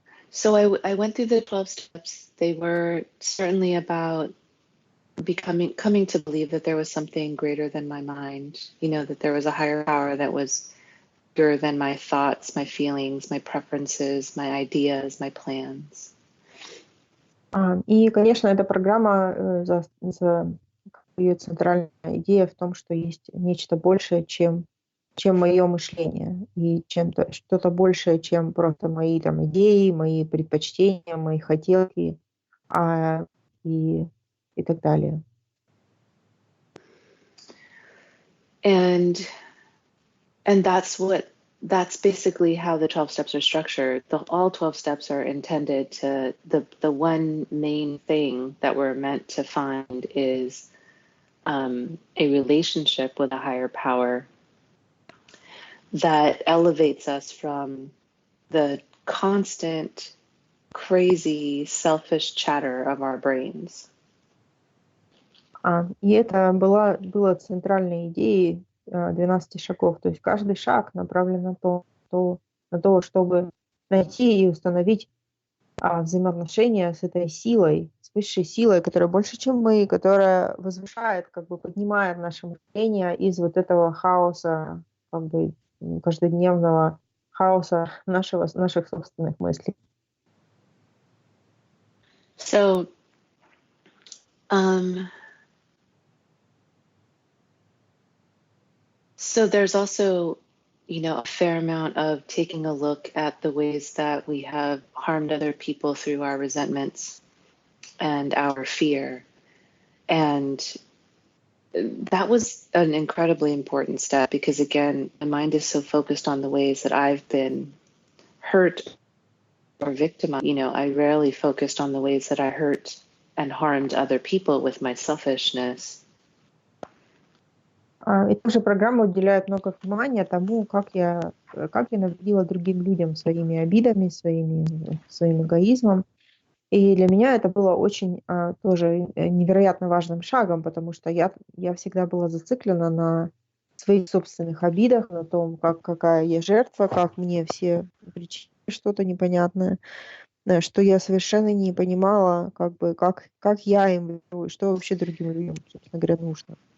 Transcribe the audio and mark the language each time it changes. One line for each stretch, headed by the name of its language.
English: So I went through the 12 steps. They were certainly about coming to believe that there was something greater than my mind, that there was a higher power that was bigger than my thoughts, my feelings, my preferences, my ideas, my plans.
Russian: И, конечно, эта программа, ее центральная идея в том, что есть нечто большее, чем мое мышление, и что-то большее, чем просто мои там идеи, мои предпочтения, мои хотелки и так далее.
English: And that's basically how the 12 steps are structured. All 12 steps are intended to, the one main thing that we're meant to find is a relationship with a higher power that elevates us from the constant, crazy, selfish chatter of our brains.
Russian: И это было центральной идеей 12 шагов. То есть каждый шаг направлен на то, чтобы найти и установить взаимоотношения с этой силой, с высшей силой, которая больше, чем мы, которая возвышает, как бы поднимает наше мышление из вот этого хаоса, как бы каждодневного хаоса наших собственных мыслей.
English: So, um, so there's also, a fair amount of taking a look at the ways that we have harmed other people through our resentments and our fear. And that was an incredibly important step because, again, my mind is so focused on the ways that I've been hurt or victimized. I rarely focused on the ways that I hurt and harmed other people with my selfishness.
Russian: И также программа уделяет много внимания тому, как я навредила другим людям своими обидами, своим эгоизмом. И для меня это было очень тоже невероятно важным шагом, потому что я всегда была зациклена на своих собственных обидах, на том, какая я жертва, как мне все причинили что-то непонятное, что я совершенно не понимала, как я им верю, что вообще другим людям, собственно говоря, нужно.